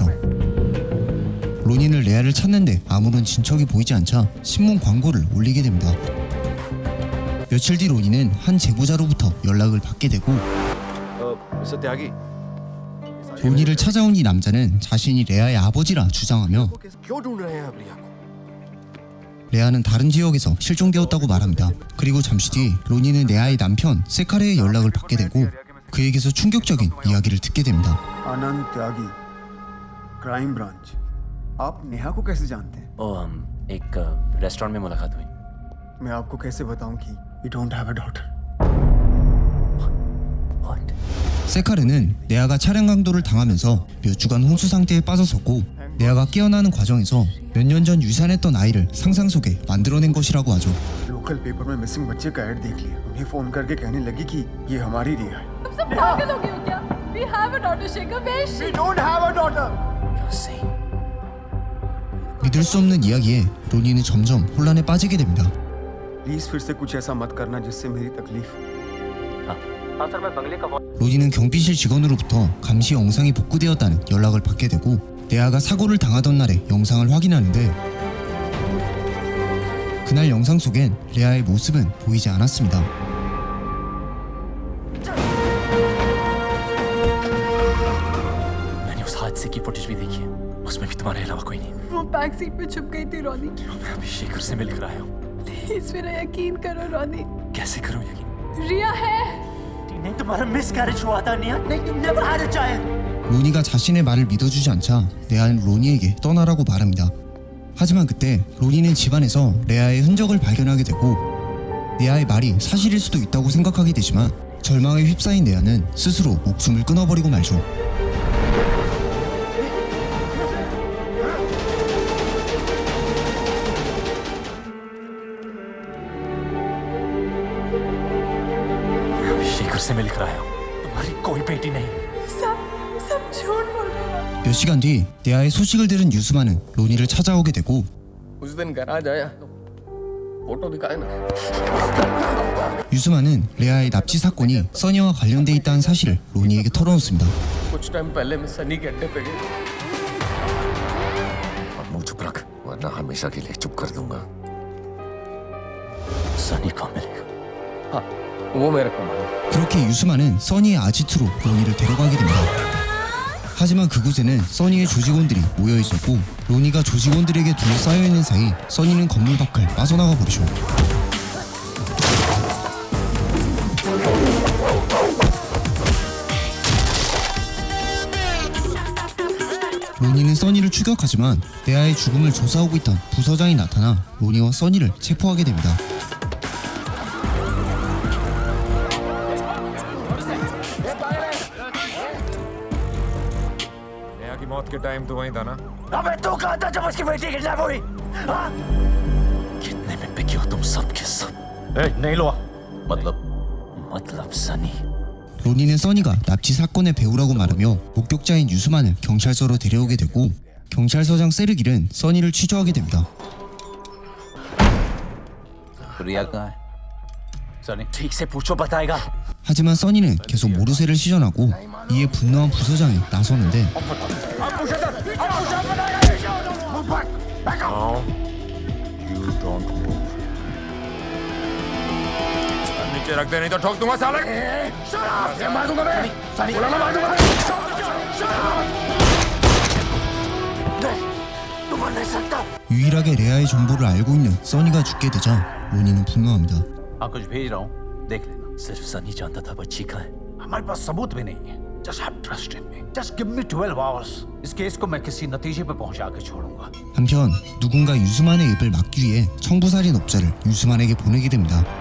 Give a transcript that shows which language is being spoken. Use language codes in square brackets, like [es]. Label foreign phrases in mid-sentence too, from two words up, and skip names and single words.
[ko] 로니는 레아를 찾는데 아무런 진척이 보이지 않자 신문 광고를 올리게 됩니다. 며칠 뒤 로니는 한 제보자로부터 연락을 받게 되고, [hi] मिस्टर त्यागी, [ko] 로니를 찾아온 이 남자는 자신이 레아의 아버지라 주장하며 [hi] क्यों ढूंढ रहे हैं आप रिया को? [ko] 레아는 다른 지역에서 실종되었다고 말합니다. 그리고 잠시 뒤 로니는 레아의 남편 세카르의 연락을 받게 되고, 그에게서 충격적인 이야기를 듣게 됩니다. [hi] आनंद त्यागी, क्राइम ब्रांच। आप नेहा को कैसे जानते हैं? ओ, हम एक रेस्टोरेंट में मुलाकात हुई। मैं आपको कैसे बताऊं कि [en] you don't have a daughter? What? [ko] 세카르는 레아가 차량 강도를 당하면서 몇 주간 혼수 상태에 빠졌었고 레아가 깨어나는 과정에서 몇 년 전 유산했던 아이를 상상 속에 만들어낸 것이라고 하죠. [en] local paper [hi] में मिसिंग बच्चे का ऐड देख लिया उन्हें फोन करके कहने लगी कि ये हमारी रिया है तुम सब पागल हो गए हो क्या? [en] We have a daughter, Shekhar. Where is she? We don't have a daughter. [ko] 믿을 수 없는 이야기에 로니는 점점 혼란에 빠지게 됩니다. [hi] प्लीज फिर से कुछ ऐसा मत करना जिससे मेरी तकलीफ हाँ सर मैं बंगले का [ko] 로니는 경비실 직원으로부터 감시 영상이 복구되었다는 연락을 받게 되고 레아가 사고를 당하던 날의 영상을 확인하는데 그날 영상 속엔 레아의 모습은 보이지 않았습니다. [hi] मैंने उस हादसे की फुटेज भी देखी है उसमें भी तुम्हारे अलावा कोई नहीं वो बैक सीट पे छुप गई थी रोनी। मैं अभी शेखर से मिल कर आया हूँ प्लीज मेरा यकीन करो रोनी। कैसे करूँ यकीन रिया है। नहीं तुम्हारा मिसकैरेज हुआ था निया [en] never had a child [ko] 로니가 자신의 말을 믿어주지 않자 레아는 로니에게 떠나라고 말합니다. 하지만 그때 로니는 집안에서 레아의 흔적을 발견하게 되고 레아의 말이 사실일 수도 있다고 생각하게 되지만 절망에 휩싸인 레아는 스스로 목숨을 끊어버리고 말죠. [hi] मैं अभी शेखर से मिल कर आया हूँ तुम्हारी कोई बेटी नहीं सब झूठ बोल रहे हो। [ko] 몇 시간 뒤 레아의 소식을 들은 유스만은 로니를 찾아오게 되고 [hi] उस दिन गैराज आया तो फोटो दिखाए ना [ko] 유스만은 레아의 납치 사건이 써니와 관련돼 있다는 사실을 로니에게 털어놓습니다. [hi] कुछ टाइम पहले मैं सनी के अड्डे पे गया और मुंह चुप रख वरना हमेशा के लिए चुप कर दूंगा सनी कहाँ मिलेगा हाँ वो मेरे को मालूम [ko] 그렇게 유스만은 써니의 아지트로 로니를 데려가게 됩니다. 하지만 그곳에는 써니의 조직원들이 모여 있었고 로니가 조직원들에게 둘러싸여 있는 사이 써니는 건물 밖을 빠져나가 버리죠. 로니는 써니를 추격하지만 레아의 죽음을 조사하고 있던 부서장이 나타나 로니와 써니를 체포하게 됩니다. [hi] नेहा की मौत के टाइम तो वहीं था ना अबे तू कहाँ था जब उसकी बेटी किडनैप हुई हाँ? कितने में बिकी हो तुम सब के सब नहीं लो मतलब सनी [ko] 로니는 써니가 납치 사건의 배우라고 말하며 목격자인 유스만을 경찰서로 데려오게 되고 경찰서장 세르길은 써니를 취조하게 됩니다. [hi] रिया कहाँ है सनी ठीक से पूछो बताएगा [ko] 하지만 써니는 계속 모르쇠를 시전하고 이에 분노한 부서장이 나서는데 [hi] नीचे रख दे नहीं तो ठोक दूंगा साले मार दूंगा मैं मार दूंगा तुम मर नहीं सकता [ko] 유일하게 레아의 정보를 알고 있는 써니가 죽게 되자 로니는 분노합니다. [hi] हाँ कुछ भेज रहा हूँ देख लेना सिर्फ सनी जानता था बच्ची का है हमारे पास सबूत भी नहीं है [en] just have trust in me just give me 12 hours [hi] इस केस को मैं किसी नतीजे पे पहुंचा के छोड़ूंगा [ko] 한편 누군가 유스만의 입을 막기 위해 청부살인 업자를 유스만에게 보내게 됩니다.